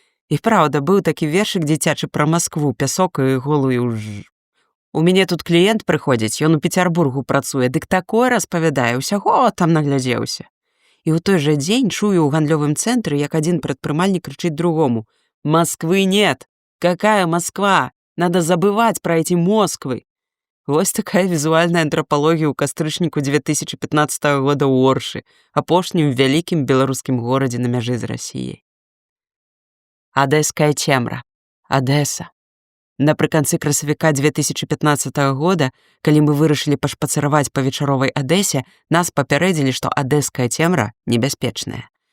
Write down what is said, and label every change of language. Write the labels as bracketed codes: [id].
[be] І праўда, быў такі вершык дзіцячы пра Маскву, пясок і голую ж. У мяне тут кліент прыходзіць, ён у Пецярбургу працуе, дык такое распавядае, усяго там наглядзеўся. І ў той жа дзень чую ў гандлёвым цэнтры, як адзін прадпрымальнік крычыць другому: [ru] «Москвы нет! Какая Москва? Надо забывать про эти Москвы!» [be] Вось такая візуальная антрапалогія ў кастрычніку 2015 года ў Оршы, апошнім вялікім беларускім горадзе на мяжы з Расіяй. Адэская цемра. Адэса. Напрыканцы красавіка 2015 года, калі мы вырашылі пашпацыраваць па вечаровай Адэсе, нас папярэдзілі, што адэская цемра небяспечная.